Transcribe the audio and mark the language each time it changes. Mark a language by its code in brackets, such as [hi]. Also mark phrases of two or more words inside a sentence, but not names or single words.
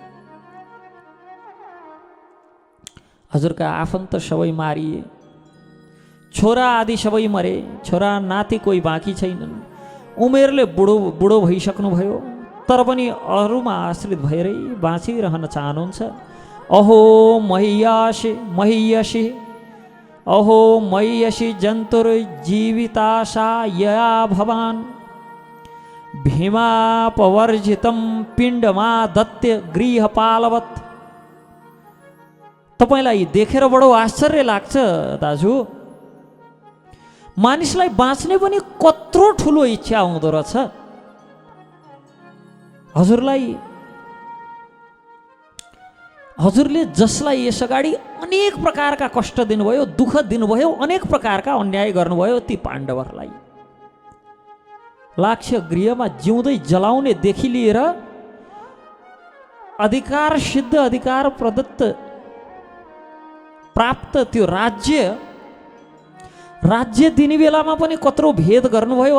[ne] हजुरका आफन्त सबै मारिए, छोरा आदि सबै मरे, छोरा नाति कोही बाँकी छैनन्। उमेरले बुढो भइसक्नुभयो, तर पनि अरूमा आश्रित भएरै बाँचिरहन चाहनुहुन्छ। [sa] अहो मह्यसि मह्यसि अहो मह्यसि जन्तुर्जीविताशा यया भवान् भीमापवर्जितं पिण्डमादत्य गृहपालवत्। [ne] तपाईलाई देखेर बडो आश्चर्य लाग्छ दाजु, मानिसलाई बाँच्ने पनि कत्रो ठुलो इच्छा हुँदो रहेछ। हजुरले जसलाई यसअगाडि अनेक प्रकारका कष्ट दिनुभयो, दुःख दिनुभयो, अनेक प्रकारका अन्याय गर्नुभयो, ती पाण्डवहरूलाई लाग्छ गृहमा जिउँदै जलाउनेदेखि लिएर अधिकार सिद्ध, अधिकार प्रदत्त प्राप्त त्यो राज्य दिने बेलामा पनि कत्रो भेद गर्नुभयो।